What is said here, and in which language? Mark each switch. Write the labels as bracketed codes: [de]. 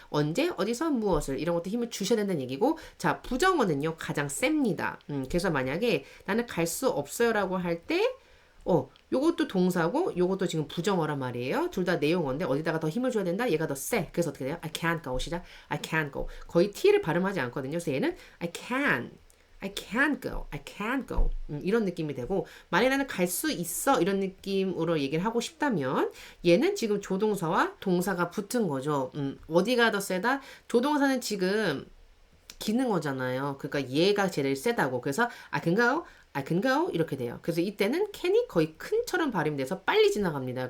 [ko] 언제, 어디서, 무엇을 이런 것도 힘을 주셔야 된다는 얘기고, 자, 부정어는요 가장 셉니다. 그래서 만약에 나는 갈 수 없어요라고 할 때, 요것도 동사고, 요것도 지금 부정어란 말이에요. 둘 다 내용어인데 어디다가 더 힘을 줘야 된다? 얘가 더 세. 그래서 어떻게 돼요? [en] I can't go. [ko] 시작. I can't go. 거의 T를 발음하지 않거든요. 그래서 얘는 [en] I can't go. I can't go. [ko] 이런 느낌이 되고, 만약에 나는 갈 수 있어 이런 느낌으로 얘기를 하고 싶다면 얘는 지금 조동사와 동사가 붙은 거죠. 어디가 더 세다? 조동사는 지금 기능어잖아요. 그러니까 얘가 제일 세다고. 그래서 [en] I can go [ko] 이렇게 돼요. 그래서 이때는 can이 거의 큰처럼 발음이 돼서 빨리 지나갑니다.